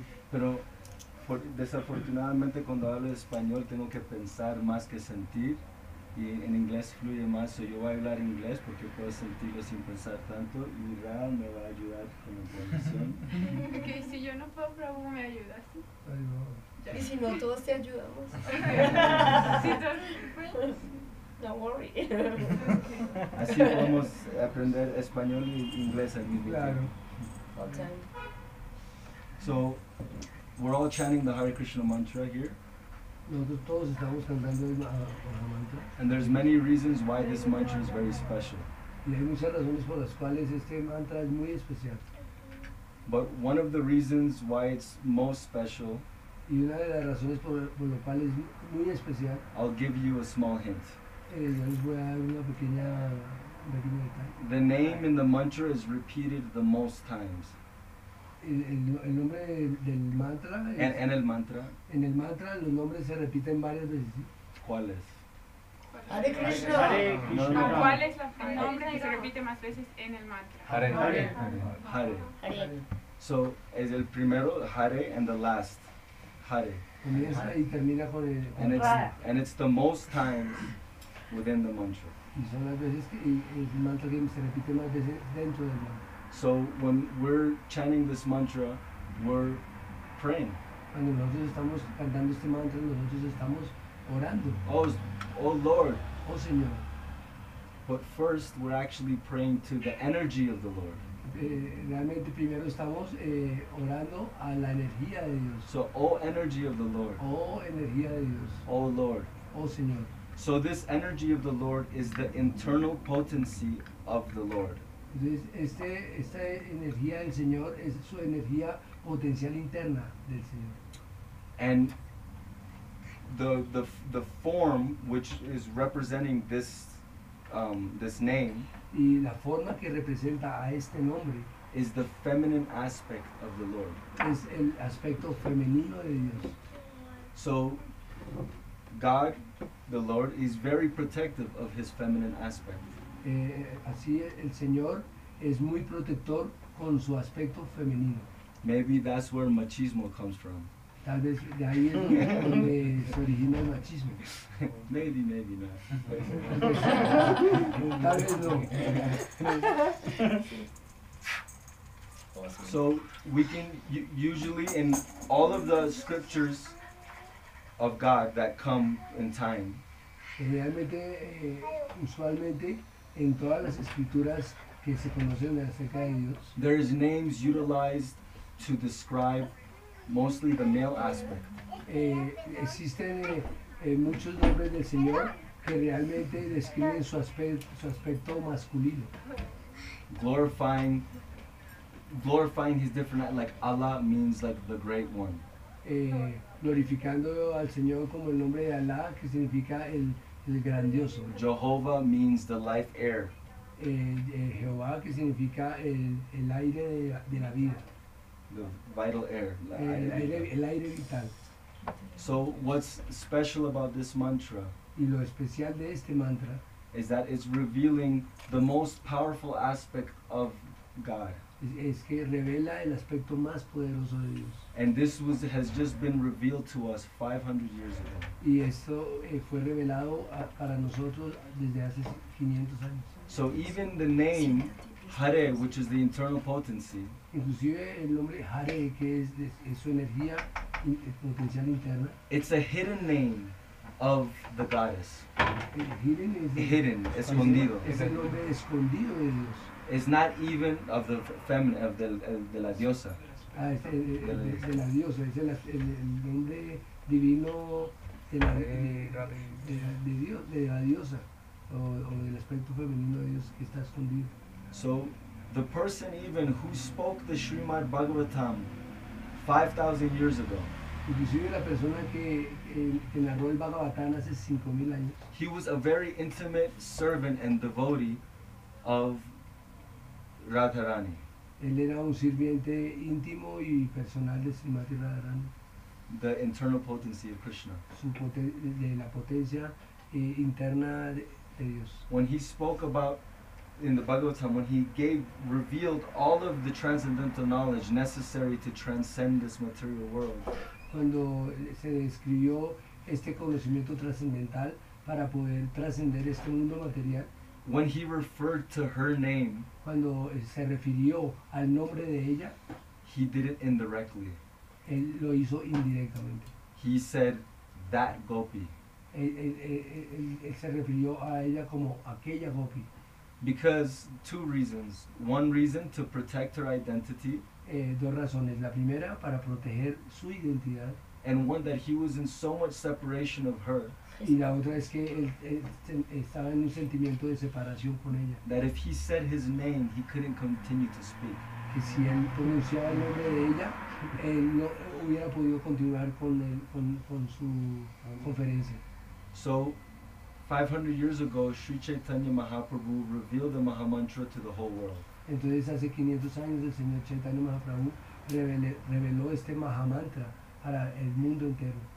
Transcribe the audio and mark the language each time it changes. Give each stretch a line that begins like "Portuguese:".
Spanish: Pero desafortunadamente cuando hablo español tengo que pensar más que sentir y en inglés fluye más, so yo voy a hablar inglés porque puedo sentirlo sin pensar tanto y Ra me va a ayudar con la traducción. Ok, si yo no puedo, Prabhu me ayudas. Y si no, todos te ayudamos. Sí, todos.
English: No worry.
Spanish: Así podemos aprender español y inglés al mismo Claro. tiempo.
English: All time. So, we're all chanting the Hare Krishna mantra here,
Spanish: Nosotros todos estamos cantando el mantra
English: and there's many reasons why this mantra is very special.
Spanish: y hay muchas razones por las cuales este mantra es muy especial.
English: But one of the reasons why it's most special,
Spanish: Y una de las razones por lo cual es muy especial,
English: I'll give you a small hint.
Spanish: yo les voy a dar un pequeño detalle.
English: The name in the mantra is repeated the most times.
Spanish: El nombre del mantra, En el mantra, en el mantra los nombres se repiten varias veces. ¿Sí? ¿cuál es? Hare Krishna. No, no, no. ¿Cuál es el nombre que se repite más veces en el mantra? Hare. Hare. Hare. So, es el primero, Hare,
English: and the last,
Spanish: Hare. Comienza y termina con
English: And it's the most times within the mantra.
Spanish: y son las veces que es el mantra que se repite más veces dentro del mantra.
English: So when we're chanting this mantra, we're praying.
Spanish: Cuando nosotros estamos cantando este mantra, nosotros estamos orando.
English: Oh Lord.
Spanish: Oh Señor.
English: But first, we're actually praying to the energy of the Lord.
Spanish: Realmente primero estamos orando a la energía de Dios.
English: So, oh energy of the Lord.
Spanish: Oh energía de Dios.
English: Oh Lord.
Spanish: Oh Señor.
English: So this energy of the Lord is the internal potency of the Lord.
Spanish: Entonces, esta energía del Señor es su energía potencial interna del Señor.
English: And the form which is representing this name
Spanish: Y la forma que representa a este nombre
English: is the feminine aspect of the Lord.
Spanish: es el aspecto femenino de Dios.
English: So God, the Lord, is very protective of his feminine aspect.
Spanish: Así el Señor es muy protector con su aspecto femenino.
English: Maybe that's where machismo comes from.
Spanish: Tal vez de ahí es donde se origina el machismo.
English: Maybe not.
Spanish: Tal vez no.
English: So we can usually in all of the scriptures of God that come in time,
Spanish: Realmente, usualmente, en todas las escrituras que se conocen acerca de Dios,
English: there's names utilized to describe mostly the male aspect.
Spanish: Existen muchos nombres del Señor que realmente describen su aspecto masculino.
English: glorifying his different, like Allah means like the great one.
Spanish: Glorificando al Señor como el nombre de Alá, que significa el grandioso.
English: Jehovah means the life air.
Spanish: Jehová, que significa el aire de la vida.
English: The vital air.
Spanish: El aire vital.
English: So what's special about this mantra
Spanish: Y lo especial de este mantra
English: is that it's revealing the most powerful aspect of God.
Spanish: es que revela el aspecto más poderoso de Dios.
English: And this has just been revealed to us 500 years ago.
Spanish: Y esto fue revelado para nosotros desde hace 500 años.
English: So even the name Hare, which is the internal potency,
Spanish: Inclusive el nombre Hare, que es su energía potencial interna.
English: it's a hidden name of the goddess.
Spanish: Hidden, escondido. Es el nombre escondido de Dios.
English: It's not even of the feminine, of
Spanish: de la diosa. Es de la diosa, es el nombre divino de la diosa o del aspecto femenino de Dios que está escondido.
English: So the person even who spoke the Srimad Bhagavatam 5,000 years ago,
Spanish: Inclusive la persona que narró el Bhagavatam hace 5,000 años,
English: he was a very intimate servant and devotee of Radharani.
Spanish: él era un sirviente íntimo y personal de Srimati Radharani,
English: The internal potency of Krishna.
Spanish: de la potencia interna de Dios.
English: When he spoke about in the Bhagavatam, when he revealed all of the transcendental knowledge necessary to transcend this material world,
Spanish: Cuando se describió este conocimiento trascendental para poder trascender este mundo material,
English: when he referred to her name,
Spanish: cuando se refirió al nombre de ella,
English: he did it indirectly.
Spanish: él lo hizo indirectamente.
English: He said, that Gopi.
Spanish: Él se refirió a ella como aquella Gopi.
English: Because two reasons. One reason to protect her identity,
Spanish: Dos razones. La primera, para proteger su identidad.
English: and one that he was in so much separation of her
Spanish: Y la otra es que él estaba en un sentimiento de separación con ella.
English: that if he said his name, he couldn't continue to speak.
Spanish: Que si él pronunciaba el nombre de ella, él no hubiera podido continuar con su conferencia.
English: So, 500 years ago, Sri Chaitanya Mahaprabhu revealed the Mahamantra to the whole world.
Spanish: Entonces hace 500 años el Señor Chaitanya Mahaprabhu reveló este Mahamantra para el mundo entero.